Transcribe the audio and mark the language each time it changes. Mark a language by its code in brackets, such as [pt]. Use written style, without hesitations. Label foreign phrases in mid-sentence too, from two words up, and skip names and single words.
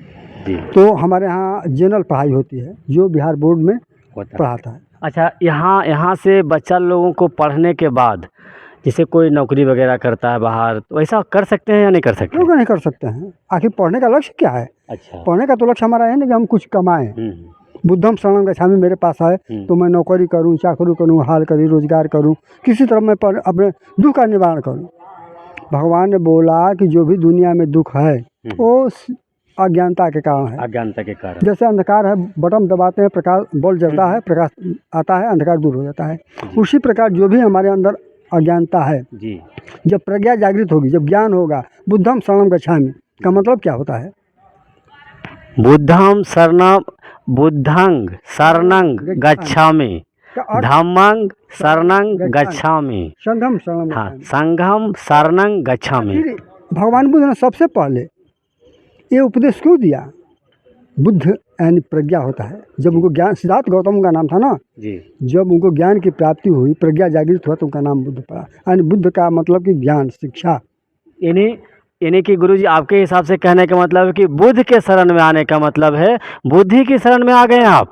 [hi] तो हमारे यहाँ जनरल पढ़ाई होती है जो बिहार बोर्ड में पढ़ाता है। अच्छा, यहाँ से बच्चा लोगों को पढ़ने के बाद जैसे कोई नौकरी वगैरह करता है बाहर, तो ऐसा कर सकते हैं या नहीं कर सकते? क्यों नहीं कर सकते हैं? आखिर पढ़ने का लक्ष्य क्या है? अच्छा, पढ़ने का तो लक्ष्य हमारा है ना कि हम कुछ कमाएं। [pi] बुद्धम शरणम गच्छामि [hi] मेरे पास आए तो मैं नौकरी करूं, चाकरी करूं, हाल करूं, रोजगार करूं, किसी तरह मैं अपने दुख का निवारण करूं। भगवान ने बोला कि जो भी दुनिया में दुख है वो अज्ञानता के कारण है। अज्ञानता के कारण। जैसे अंधकार है, बटन दबाते हैं, प्रकाश बल्ब जलता है, प्रकाश आता है, अंधकार दूर हो जाता है। उसी प्रकार जो भी हमारे अंदर अज्ञानता है, जब प्रज्ञा जागृत होगी, जब ज्ञान होगा, [pi] बुद्धम शरणम गच्छामि [hi] का मतलब क्या होता है? [pi] बुद्धं शरणं गच्छामि, धम्मं शरणं गच्छामि, संघम शरणम। हाँ, संघम शरणं गच्छामि। [hi] भगवान बुद्ध ने सबसे पहले ये उपदेश क्यों दिया? बुद्ध यानी प्रज्ञा होता है। जब उनको ज्ञान, सिद्धार्थ गौतम का नाम था ना जी, जब उनको ज्ञान की प्राप्ति हुई, प्रज्ञा जागृत हुआ तो उनका नाम बुद्ध पड़ा। यानी बुद्ध का मतलब कि ज्ञान, शिक्षा। यानी कि गुरुजी आपके हिसाब से कहने का मतलब है कि बुद्ध के शरण में आने का मतलब है बुद्धि की शरण में आ गए आप।